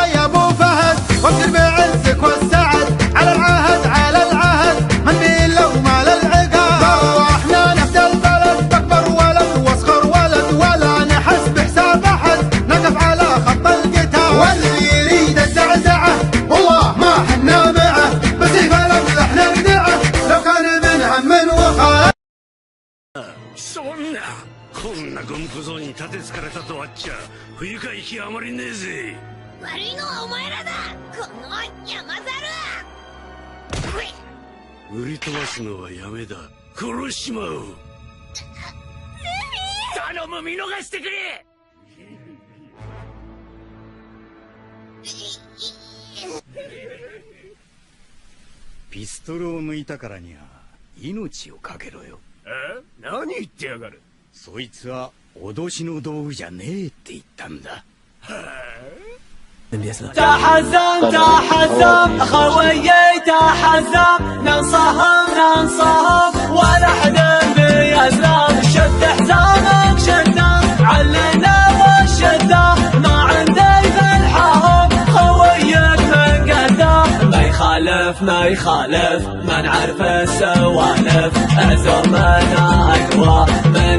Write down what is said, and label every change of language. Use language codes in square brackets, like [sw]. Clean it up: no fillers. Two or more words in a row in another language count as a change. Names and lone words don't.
[ar] يا ابو فهد وابشر بعزك والسعد على العهد من بين لوما للعقاب احنا نفدى البلد باكبر ولد واصغر ولد ولا نحس بحساب احد نقف على خط القتال واللي يريد الزعزعه والله ما حنا معه بسيف الامزح نردعه لو كان من هم وخاف [ja] そんなこんな軍小僧に立てつかれたとあっちゃ不愉快極まりねえぜ。悪いのはお前らだ、この山猿。売り飛ばすのはやめだ。殺しちまう。頼む見逃してくれ。ピストルを抜いたからには命をかけろよ。何言ってやがる。そいつは脅しの道具じゃねえって言ったんだ。 [ar] تحزم تحزم خويي تحزم ننصهم ولا حدا بيزلم شد حزامك شده علنا والشده ما عندي في الحرب خويك من قده ما يخالف ما نعرف السوالف عزومنا اقوى من